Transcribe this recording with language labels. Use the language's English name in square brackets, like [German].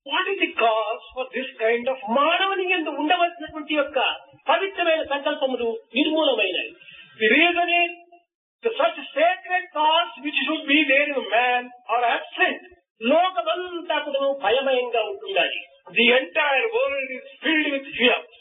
[English] What is the cause for this kind of [Telugu] మానవుని యందు ఉండవలసినటువంటి యొక్క పవిత్రమైన సంకల్పములు నిర్మూలమైనవి. [English] The reason is that such sacred thoughts which should be there in man are absent. [Telugu] లోక లోకమంతా కూడా భయమయంగా ఉంటుండాలి. [English] The entire world is filled with fear.